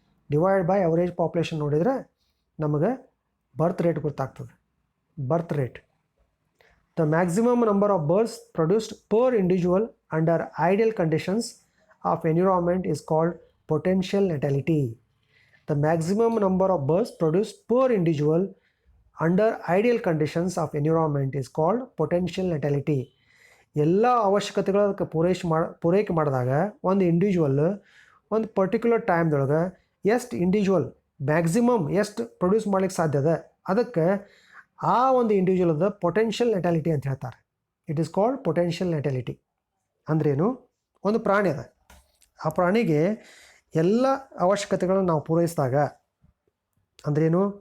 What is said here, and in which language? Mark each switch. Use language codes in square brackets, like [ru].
[kn] Divide by average population ನೋಡಿದರೆ ನಮಗೆ birth rate ಗೊತ್ತಾಗ್ತದೆ. [en] Birth rate. The maximum number of births produced per individual under ideal conditions of environment is called potential natality. The maximum number of births produced per individual under ideal conditions of environment is called potential natality. [kn] ಎಲ್ಲ ಅವಶ್ಯಕತೆಗಳು ಪೂರೈಕೆ ಮಾಡಿದಾಗ ಒಂದು individual ಒಂದು particular ಟೈಮ್ದೊಳಗೆ ಎಷ್ಟು individual maximum ಎಷ್ಟು produce ಮಾಡ್ಲಿಕ್ಕೆ ಸಾಧ್ಯ ಅದ, ಅದಕ್ಕೆ ಆ ಒಂದು ಇಂಡಿವಿಜುವಲ್ದ ಪೊಟೆನ್ಷಿಯಲ್ ನೆಟಾಲಿಟಿ ಅಂತ ಹೇಳ್ತಾರೆ. [en] It is called potential natality. [kn] ಅಂದ್ರೇನು? ಒಂದು ಪ್ರಾಣಿ ಅದ, ಆ ಪ್ರಾಣಿಗೆ ಎಲ್ಲ ಅವಶ್ಯಕತೆಗಳನ್ನು ನಾವು ಪೂರೈಸಿದಾಗ, ಅಂದ್ರೇನು?